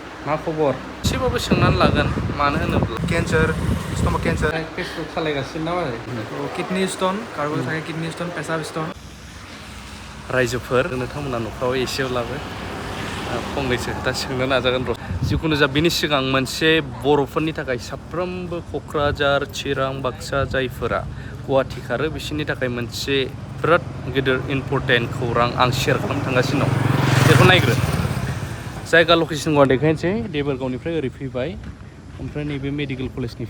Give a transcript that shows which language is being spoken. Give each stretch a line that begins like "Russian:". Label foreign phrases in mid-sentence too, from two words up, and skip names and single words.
Bodo: मा खबर एसेबाबो सोंनानै लागोन मानो होनोब्ला
English: cancer stomach cancer
Bodo: फेसबुक सालायगासिनो ना मारै
English: kidney stone
Bodo: कार्बल थाखाय
English: kidney stone पेशाब स्टोन
Bodo: रायजोफोर नोंथांमोना न'फ्राव एसेब्लाबो फंनैसो खोथा सोंनो नाजागोन र' जिखुनु जा बिनि सिगां मोनसे बर'फोरनि थाखाय साफ्रोमबो क'क्राझार चिरां बाक्सा जायफोरा गुवाहाटि खारो बिसोरनि थाखाय मोनसे बिराद गिदिर इम्परटेन्ट खौरां आं शेयार खालामनो थांगासिनो दं बेखौ नायग्रो जायगा लकेसनखौ आं देखायनोसै देबोरगावनिफ्राय ओरै फैबाय ओमफ्राय नैबे
English: medical college